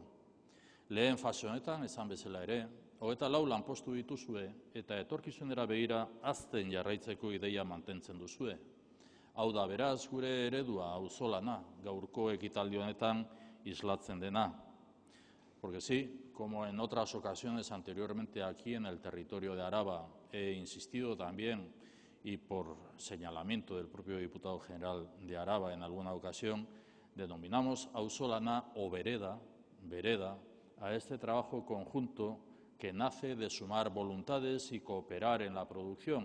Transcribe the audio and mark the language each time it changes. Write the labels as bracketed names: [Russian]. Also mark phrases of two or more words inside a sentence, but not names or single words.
[Basque] Lehen fase honetan, esan bezala ere, 24 lanpostu dituzue eta etorkizunera begira hazten jarraitzeko ideia mantentzen duzue. Hau da beraz gure eredua auzolana gaurko ekitaldi honetan islatzen dena. [Spanish] Porque sí, como en otras ocasiones anteriormente aquí en el territorio de Araba he insistido también, y por señalamiento del propio diputado general de Araba en alguna ocasión, denominamos auzolana o vereda a este trabajo conjunto que nace de sumar voluntades y cooperar en la producción.